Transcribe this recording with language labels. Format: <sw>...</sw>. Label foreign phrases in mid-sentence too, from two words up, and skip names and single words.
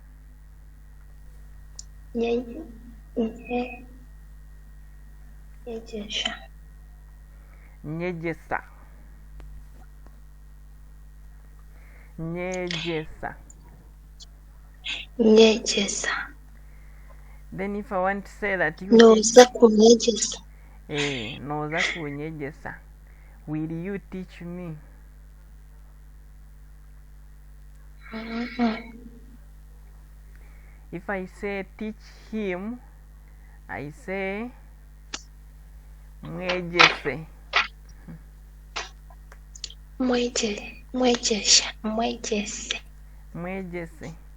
<nyn>Nyegesa. Nyegesa. Nyegesa. Nyegesa.</nyn> <en>Then if I want to say that you</en> <nyn>Noza kunyegesa. Noza kunyegesa.</nyn> <en>Will you teach me? If I say teach him, I say Mwegese.</en> <nyn>Mwegese.</nyn>